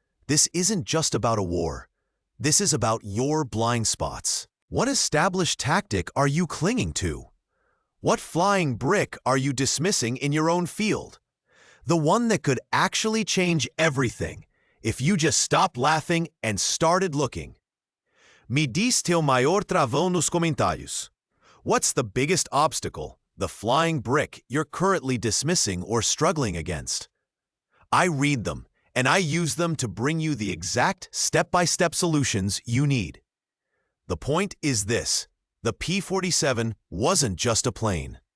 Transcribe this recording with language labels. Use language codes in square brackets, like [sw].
[en] This isn't just about a war. This is about your blind spots. What established tactic are you clinging to? What flying brick are you dismissing in your own field? The one that could actually change everything if you just stopped laughing and started looking. [pt] Me diz teu maior travão nos comentários. [en] What's the biggest obstacle, the flying brick you're currently dismissing or struggling against? I read them, and I use them to bring you the exact step-by-step solutions you need. The point is this: the P-47 wasn't just a plane.